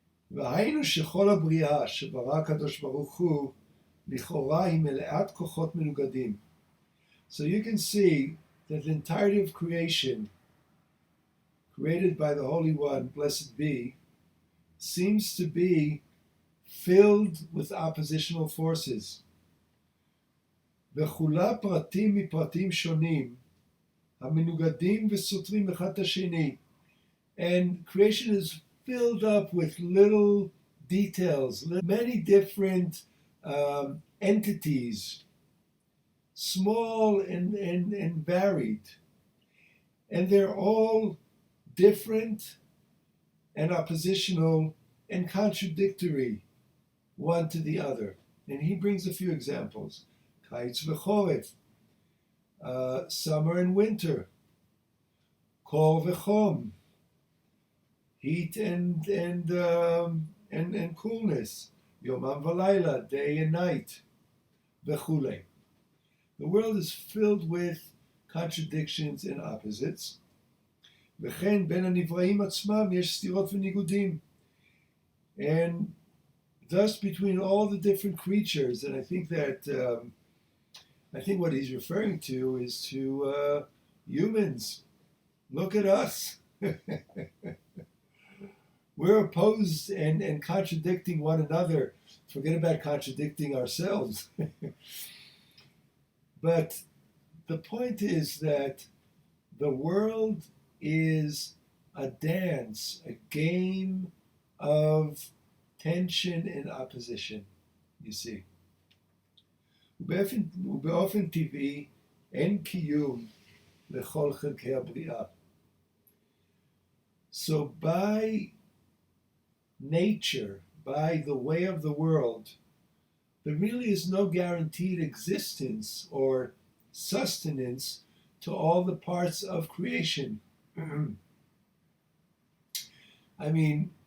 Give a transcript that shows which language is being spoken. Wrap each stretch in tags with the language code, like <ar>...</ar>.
<he>והיינו שכל הבריאה שברא הקדוש ברוך הוא לכאורה היא מלאת כוחות מנוגדים.</he> <en>So you can see that the entirety of creation, created by the Holy One, blessed be, seems to be filled with oppositional forces.</en> <he>וכולה פרטים מפרטים שונים, המנוגדים וסותרים אחד את השני.</he> <en>And creation is filled up with little details, many different entities, small and varied. And they're all different and oppositional and contradictory one to the other. And he brings a few examples.</en> <he>Kites v'choref,</he> <en>summer and winter.</en> <he>Kor v'chom,</he> <en>heat and coolness.</en> <he>Yomam v'layla,</he> <en>day and night.</en> <he>V'chulei.</he> <en>The world is filled with contradictions and opposites.</en> <he>וכן בין הנבראים עצמם יש סתירות וניגודים.</he> <en>And thus between all the different creatures, and I think what he's referring to is to humans. Look at us. We're opposed and contradicting one another. Forget about contradicting ourselves. But the point is that the world is a dance, a game of tension and opposition, you see.</en> <he>ובאופן טבעי אין קיום לכל חלקי הבריאה.</he> <en>So by nature, by the way of the world, there really is no guaranteed existence or sustenance to all the parts of creation. I mean,</en>